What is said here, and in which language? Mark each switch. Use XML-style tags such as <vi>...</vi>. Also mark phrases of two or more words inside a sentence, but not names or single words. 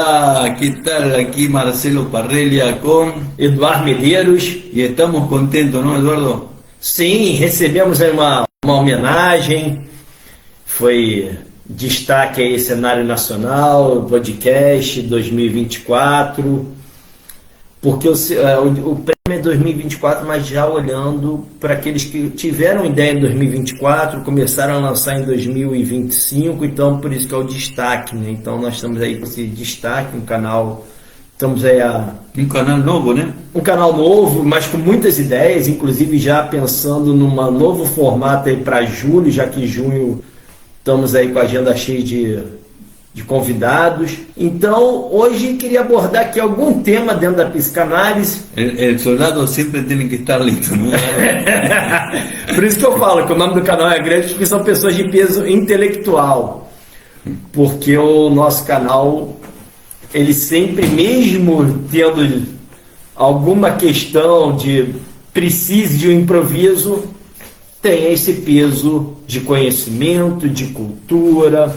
<es>Hola, ¿qué tal? Aquí Marcelo Parrelia con Eduardo Medeiros. y estamos contentos, ¿no, Eduardo?</es> <pt>Sim, recebemos aí uma homenagem, foi destaque aí cenário nacional, podcast 2024, porque o prêmio é 2024, mas já olhando para aqueles que tiveram ideia em 2024, começaram a lançar em 2025, então por isso que é o destaque, né? Então nós estamos aí com esse destaque, um canal, estamos aí</pt> <es>Un canal nuevo, ¿no?</es> <pt>um canal novo, mas com muitas ideias, inclusive já pensando num novo formato aí para julho, já que em junho estamos aí com a agenda cheia de convidados. Então, hoje queria abordar aqui algum tema dentro da psicanálise.</pt> <es>El soldado siempre tiene que estar listo, ¿no?</es> <pt>Por isso que eu falo que o nome do canal é grande, porque são pessoas de peso intelectual. Porque o nosso canal, ele sempre, mesmo tendo alguma questão de precise de um improviso, tem esse peso de conhecimento, de cultura.</pt>